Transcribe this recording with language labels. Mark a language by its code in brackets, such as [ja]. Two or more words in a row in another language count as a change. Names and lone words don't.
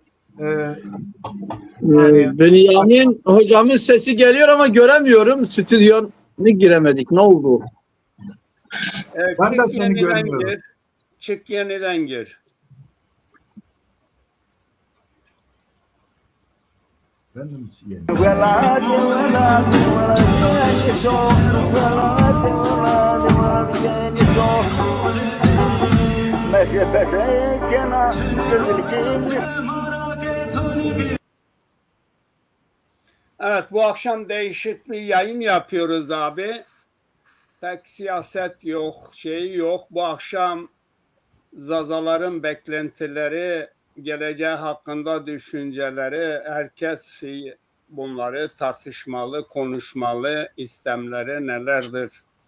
[tr] Bünyamin hocamın sesi geliyor ama göremiyorum. Stüdyona giremedik. Ne oldu? Ben de çık seni yeniden görmüyorum. gir. Çık yeniden gir. Ben de yeni. ولاد ولاد ولاد جانسو ولاد ولاد ولاد جانسو ماشي بشيكنا بالكين. Evet, bu akşam değişik bir yayın yapıyoruz abi. Pek siyaset yok, şey yok. Bu akşam Zazaların beklentileri, geleceği hakkında düşünceleri, herkes bunları tartışmalı, konuşmalı, istemleri nelerdir?